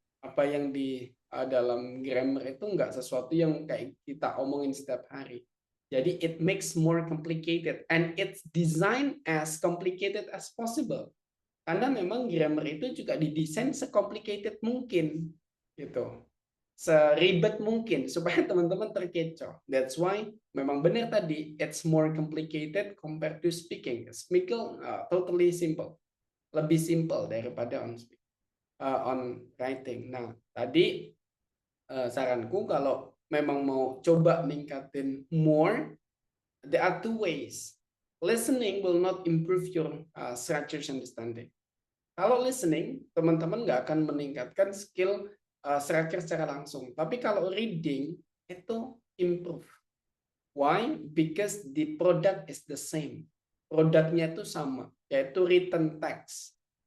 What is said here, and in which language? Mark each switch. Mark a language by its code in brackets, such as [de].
[id] Apa yang di dalam grammar itu nggak sesuatu yang kayak kita omongin setiap hari. Jadi [en] it makes more complicated and it's designed as complicated as possible. [id] Karena memang grammar itu juga didesain secomplicated mungkin gitu. Seribet mungkin supaya teman-teman terkecoh. [en] That's why [id] memang benar tadi [en] it's more complicated compared to speaking. Speaking totally simple. [id] Lebih simple daripada on writing. Nah, tadi saranku kalau memang mau coba ningkatin more, [en] there are two ways. Listening will not improve your structure understanding. [id] Kalau listening, teman-teman nggak akan meningkatkan skill structure secara langsung. Tapi kalau reading, itu improve. [en] Why? Because the product is the same. [id] Produknya itu sama, yaitu written text.